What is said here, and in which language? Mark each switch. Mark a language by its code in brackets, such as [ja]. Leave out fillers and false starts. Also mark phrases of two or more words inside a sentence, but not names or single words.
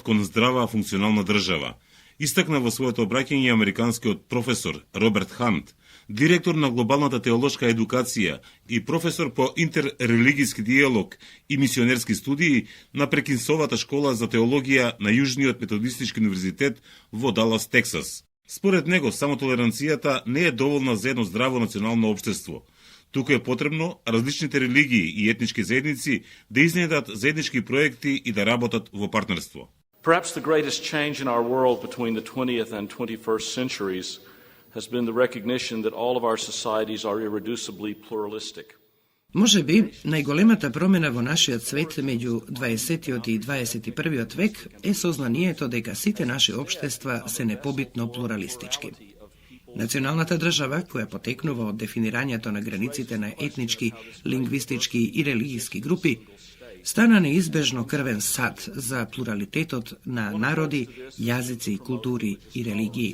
[mk] кон здрава функционална држава, истакна во своето обраќање американскиот професор Роберт Хант, директор на глобалната теолошка едукација и професор по интеррелигиски диалог и мисионерски студии на Прекинсовата школа за теологија на Јужниот методистички универзитет во Далас, Тексас. Според него, само толеранцијата не е доволна за едно здраво национално општество. Туку е потребно различните религии и етнички заедници да изнедат заеднички проекти и да работат во партнерство. [en] Perhaps the greatest change in our world between the 20th and 21st centuries has been the recognition that all of our societies are irreducibly pluralistic. [mk] Може би, најголемата промена во нашиот свет меѓу 20-тиот и 21-виот век е сознанието дека сите наши општества се непобитно плуралистички. Националната држава, која потекнува од дефинирањето на границите на етнички, лингвистички и религиски групи, стана неизбежно крвен сад за плуралитетот на народи, јазици, култури и религии.